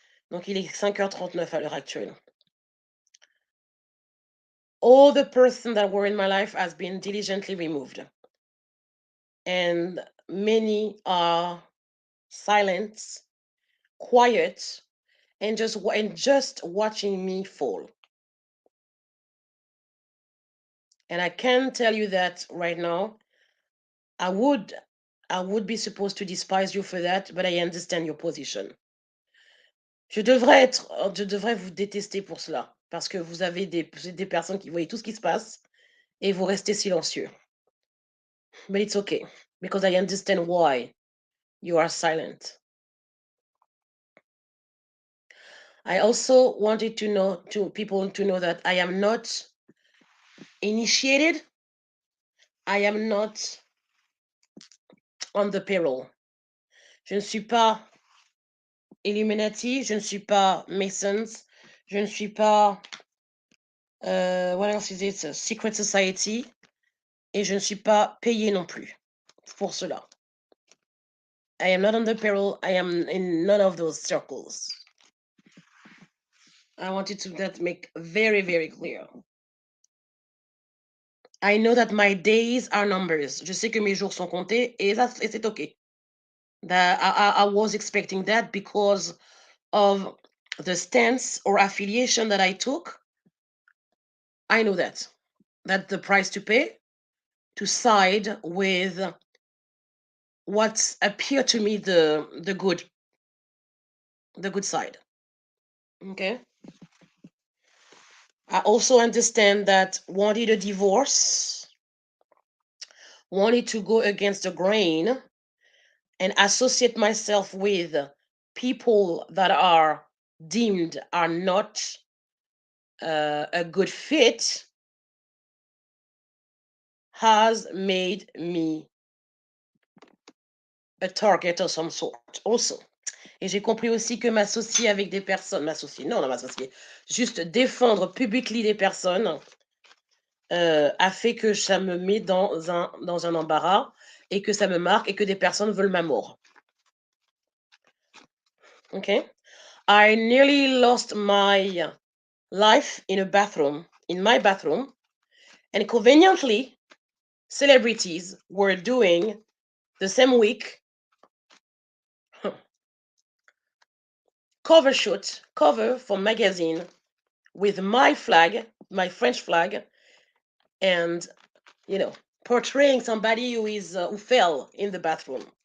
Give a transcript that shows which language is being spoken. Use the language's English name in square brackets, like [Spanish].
[French] Donc il est 5h39 à l'heure actuelle. [English] All the person that were in my life has been diligently removed. And many are silent, quiet, and just watching me fall. And I can tell you that right now, I would be supposed to despise you for that, but I understand your position. [French] Je devrais vous détester pour cela, parce que vous êtes des personnes qui voient tout ce qui se passe et vous restez silencieux. [English] But it's okay, because I understand why you are silent. I also wanted people to know that I am not initiated. I am not on the payroll. [French] Je ne suis pas Illuminati, je ne suis pas Masons, je ne suis pas [English] what else is it? Secret Society, [French] et je ne suis pas payé non plus pour cela. [English] I am not on the payroll. I am in none of those circles. I wanted to that make very, very clear. I know that my days are numbers. [French] Je sais que mes jours sont comptés, et c'est okay. [English] That I was expecting that because of the stance or affiliation that I took. I know that the price to pay to side with what appeared to me the good side. Okay. I also understand that wanted a divorce, wanted to go against the grain and associate myself with people that are deemed are not a good fit has made me a target of some sort also. [French] Et j'ai compris aussi que m'associer avec des personnes, m'associer, juste défendre publiquement des personnes a fait que ça me met dans un embarras et que ça me marque et que des personnes veulent ma mort. [English] Okay? I nearly lost my life in my bathroom, and conveniently, celebrities were doing the same week cover for magazine with my flag, my French flag, and portraying somebody who fell in the bathroom.